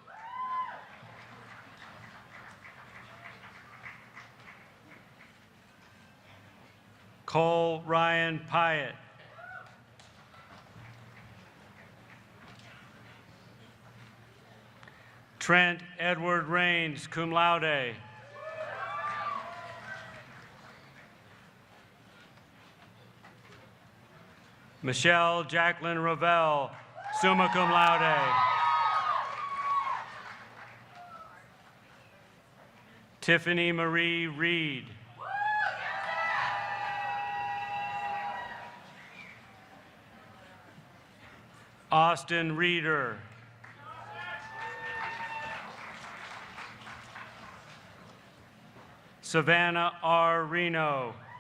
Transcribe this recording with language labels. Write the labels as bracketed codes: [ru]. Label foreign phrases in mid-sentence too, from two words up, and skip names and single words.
[en] Cole Ryan Pyatt. Trent Edward Rains, [la] cum laude. [en] Michelle Jacqueline Ravel, [la] summa cum laude. [en] Tiffany Marie Reed. Austin Reeder. Savannah R. Reno.